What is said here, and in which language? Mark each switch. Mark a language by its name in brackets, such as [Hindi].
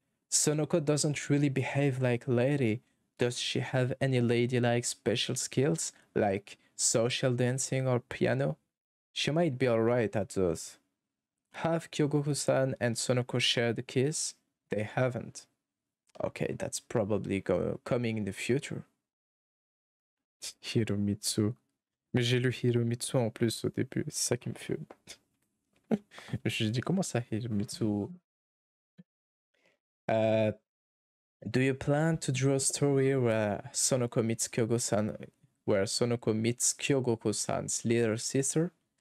[English] Sonoko doesn't really behave like a lady. Does she have any ladylike special skills, like social dancing or piano? She might be alright at those. Have Kyogoku-san and Sonoko shared a kiss? They haven't. Okay, that's probably coming in the future. Hiromitsu. [French] Mais j'ai lu Hiromitsu en plus au début, c'est ça qui me fait. Je dis comment ça, Hiromitsu? [English] Do you plan to draw a story where Sonoko meets Kyogoku-san's little sister?